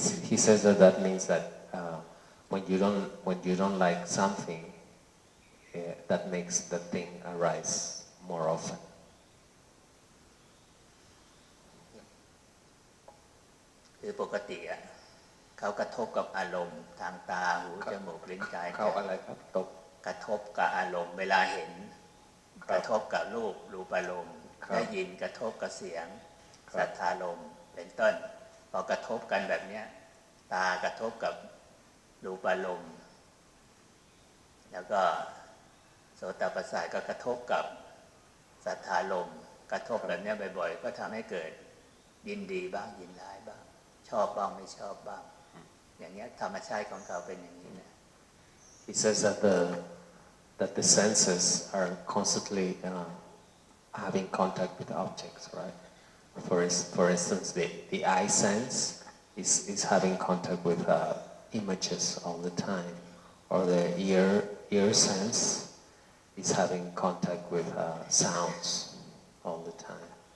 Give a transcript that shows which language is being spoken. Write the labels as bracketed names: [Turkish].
[English] He says that means that when you don't like something that makes the thing arise more often. [Thai] คือปกติเขากระทบกับอารมณ์ทางตาหูจมูกลิ้นกาย เขาอะไรครับกระทบ กับอารมณ์เวลาเห็น กระทบกับรูปรูปารมณ์ได้ยินกระทบกับเสียงสัทธารมณ์เป็นต้นพอกระทบกันแบบเนี้ยตากระทบกับรูปารมณ์แล้วก็โสตประสาทก็กระทบกับสัทธารมณ์กระทบแบบนี้บ่อยๆก็ทำให้เกิดยินดีบ้างยินร้ายบ้างชอบบ้างไม่ชอบบ้างอย่างนี้ธรรมชาติของเขาเป็นอย่างนี้นะ [English] He says that the senses are constantly having contact with objects, right? For instance, the eye sense is having contact with images all the time, or the ear sense is having contact with sounds all the time.